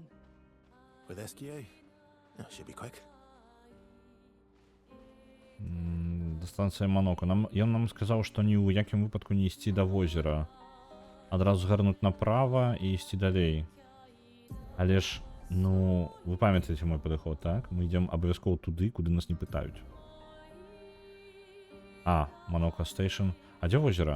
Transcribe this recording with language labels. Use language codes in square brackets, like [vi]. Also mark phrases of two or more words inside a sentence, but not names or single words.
[en] With SGA? Oh, should be quick. [uk] До станції Монако. [be] Ён нам сказаў, што ні ў якім выпадку не ісці да возера. Адразу згарнуць направа і ісці далей. Але ж, ну, вы памятаеце мой падыход, так? Мы ідзем абавязкова туды, куды нас не пытаюць. А, Монако Station. А дзе возера?